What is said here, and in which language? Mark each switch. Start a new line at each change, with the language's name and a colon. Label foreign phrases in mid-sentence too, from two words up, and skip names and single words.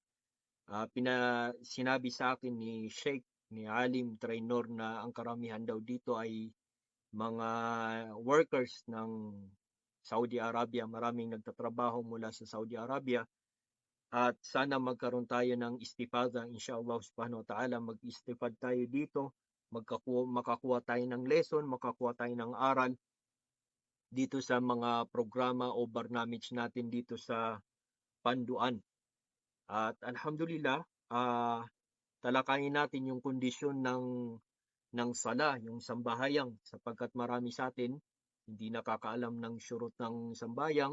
Filipino: Sinabi sa akin ni Sheikh, ni Alim Trainor, na ang karamihan daw dito ay mga workers ng Saudi Arabia. Maraming nagtatrabaho mula sa Saudi Arabia. At sana magkaroon tayo ng istifada,
Arabic: إن شاء الله سبحانه وتعالى,
Filipino: mag-istifad tayo dito, makakuha tayo ng lesson, makakuha tayo ng aral dito sa mga programa o barnamage natin dito sa Panduan. At alhamdulillah, talakayin natin yung kondisyon ng sala, yung sambayang, sapagkat marami sa atin hindi nakakaalam ng syurut ng sambayang.